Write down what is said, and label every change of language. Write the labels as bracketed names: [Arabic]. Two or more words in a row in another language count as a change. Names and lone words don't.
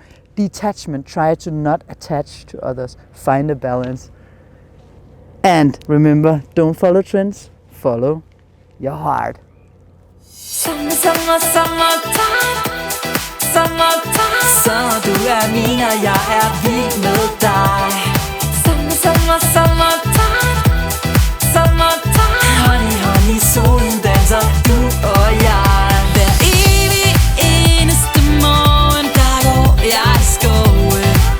[English] Detachment, try to not attach to others. Find a balance. And remember, don't follow trends, follow your heart. Summer, summertime. Summer, [Danish] du mina, jeg vild med dig. [English] Summer, summertime. [Danish] Honey, solen danser, du og jeg. Hver evig eneste morgen, der går jeg i skoven.